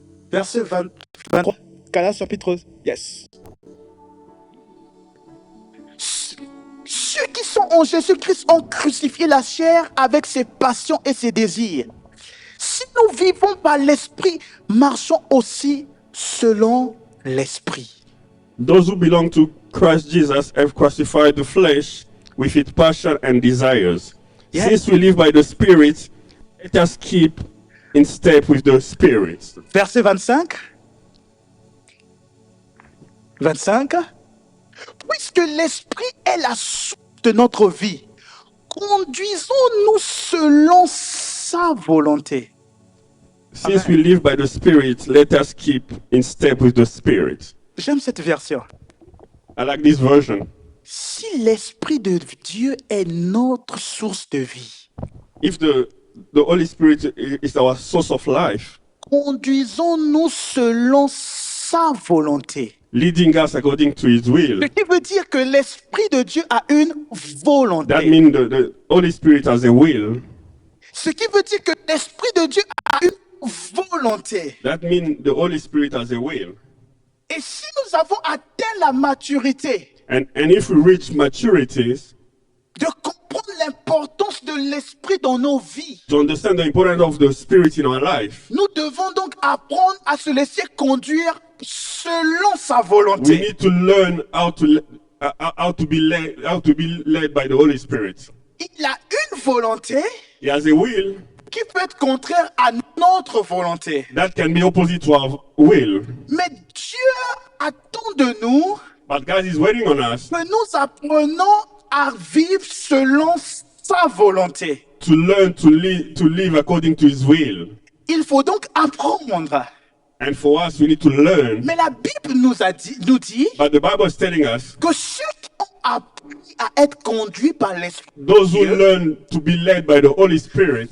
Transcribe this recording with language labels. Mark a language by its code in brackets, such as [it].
[fr] Verset 23. Galates chapitre. [en] Yes. [fr] Ceux qui sont en Jésus-Christ ont crucifié la chair avec ses passions et ses désirs. Si nous vivons par l'Esprit, marchons aussi selon l'Esprit. [en] those who belong to Christ Jesus have crucified the flesh with its passion and desires. Yes. Since we live by the Spirit, let us keep in step with the Spirit. [fr] Verset 25. 25. Puisque l'Esprit est la source de notre vie, conduisons-nous selon sa volonté. [en] Since we live by the Spirit, let us keep in step with the Spirit. [fr] J'aime cette version. [en] I like this version. [fr] Si l'Esprit de Dieu est notre source de vie, [en] If the Holy Spirit is our source of life, [fr] conduisons-nous selon sa volonté. [en] leading us according to His will, [fr] Ce qui veut dire que l'Esprit de Dieu a une [en] that [fr] volonté. [en] means the Holy Spirit has a will. [fr] Ce qui veut dire que l'Esprit de Dieu a une volonté. [en] That means the Holy Spirit has a will. [fr] Et si nous avons atteint la maturité [en] And if we reach maturities, [fr] de comprendre l'importance de l'Esprit dans nos vies, [en] to understand the importance of the Spirit in our life, [fr] nous devons donc apprendre à se laisser conduire selon sa [en] we [fr] volonté. [en] need to learn how to be led by the Holy Spirit. [fr] Il a une volonté [en] He has a will [fr] qui peut être contraire à notre volonté. [en] that can be opposite to our will. [fr] Mais Dieu attend de nous [en] But God is waiting on us [fr] que nous apprenons à vivre selon sa volonté. [en] to learn to live according to His will. [fr] Il faut donc apprendre. [en] And for us, we need to learn. [fr] Mais la Bible nous dit [en] But the Bible is telling us [fr] que ceux qui ont appris à être conduits par l'Esprit [en] those who [fr] Dieu [en] learn to be led by the Holy Spirit,